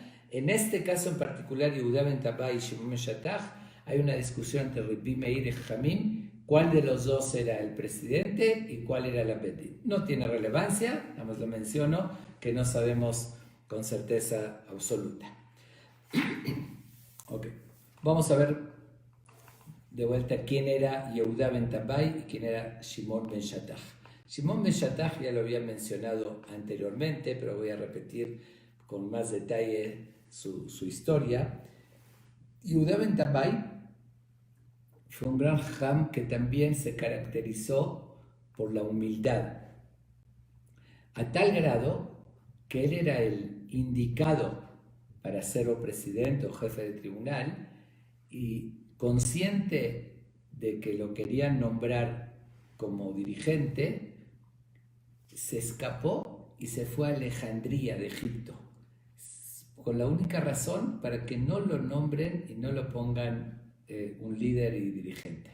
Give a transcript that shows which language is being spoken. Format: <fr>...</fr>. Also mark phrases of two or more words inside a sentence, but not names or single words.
<es>En este caso en particular, Yehuda ben Tabbai y Shimon ben Shattach, hay una discusión entre Rabbi Meir y Jamim, cuál de los dos era el presidente y cuál era el Abedín. No tiene relevancia, nada más lo menciono, que no sabemos con certeza absoluta. Okay. Vamos a ver de vuelta quién era Yehuda ben Tabbai y quién era Shimon ben Shattach. Shimon ben Shattach ya lo había mencionado anteriormente, pero voy a repetir con más detalle su historia. Yehuda ben Tabbai fue un gran jajam que también se caracterizó por la humildad, a tal grado que él era el indicado para ser o presidente o jefe de tribunal, y consciente de que lo querían nombrar como dirigente, se escapó y se fue a Alejandría de Egipto, con la única razón para que no lo nombren y no lo pongan un líder y dirigente.</es>